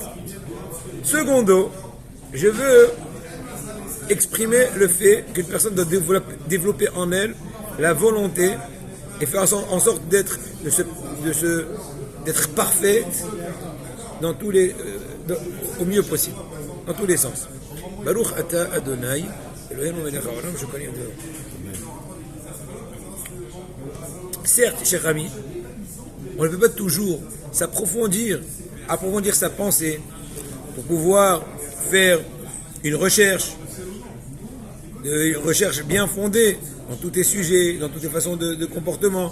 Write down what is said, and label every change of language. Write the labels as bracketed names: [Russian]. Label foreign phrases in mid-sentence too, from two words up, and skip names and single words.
[French] Secondo, je veux exprimer le fait qu'une personne doit développer en elle la volonté et faire en sorte d'être parfaite dans tous les, au mieux possible, dans tous les sens. [Hebrew] ברוך אתה אדוני אלוהינו מלך העולם שכל יום ויום. [French] Certes, cher ami, on ne peut pas toujours approfondir sa pensée pour pouvoir faire une recherche bien fondée dans tous tes sujets, dans toutes tes façons de comportement.